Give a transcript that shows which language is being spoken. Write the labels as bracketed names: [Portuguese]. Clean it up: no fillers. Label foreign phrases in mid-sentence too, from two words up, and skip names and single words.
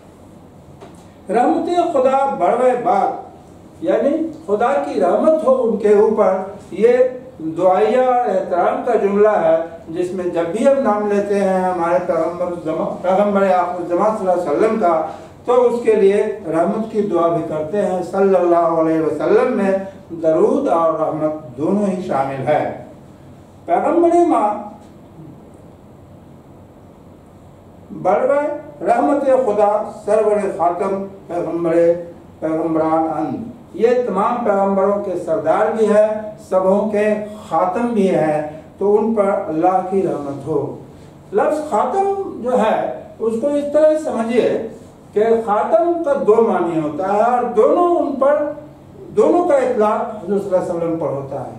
[Persian] رحمت خدا بڑوے بات، [Urdu] یعنی خدا کی رحمت ہو ان کے اوپر، یہ دعائیہ اور احترام کا جملہ ہے، جس میں جب بھی ہم نام لیتے ہیں ہمارے پیغمبر آخر الزمان [Arabic] صلی اللہ علیہ وسلم [Urdu] کا، تو اس کے لیے رحمت کی دعا بھی کرتے ہیں۔ [Arabic] صلی اللہ علیہ وسلم [Urdu] میں درود اور رحمت دونوں ہی شامل ہے۔ [Persian] پیغمبر ماں بروے رحمت خدا سرور خاتم پیغمبران اند، [Urdu] یہ تمام پیغمبروں کے سردار بھی ہے، سبوں کے خاتم بھی ہے، تو ان پر اللہ کی رحمت ہو۔ لفظ خاتم جو ہے اس کو اس طرح سمجھیے کہ خاتم کا دو معنی ہوتا ہے، اور دونوں کا اطلاق حضور [Arabic] صلی اللہ علیہ وسلم [Urdu] پر ہوتا ہے۔